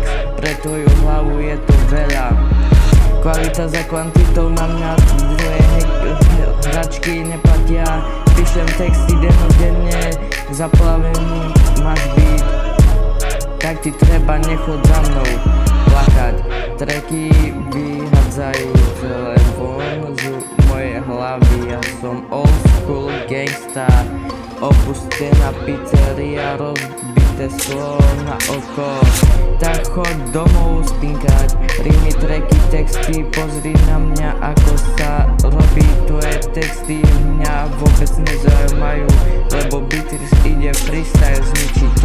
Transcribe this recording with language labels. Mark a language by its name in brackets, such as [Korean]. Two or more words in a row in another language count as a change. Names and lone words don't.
[Slovak] Pre tvoju hlavu je to veľa. Kvalita za kvantitou na mňa, dvoje hračky neplatia. Píšem texty denodenne, zaplavený máš beat. Tak ti treba, nechod za mnou plakať. Tracky vyhadzajú celé von z mojej hlavy. Ja som [English] old school gangsta, [Slovak] opustená pizzeria, rozbité sklo na oko. Tak choď domov spinkať, rímy, tracky, texty, pozri na mňa, ako sa robí. Tvoje texty mňa vôbec nezaujímajú, lebo Beatrix ide freestyle zničiť ťa.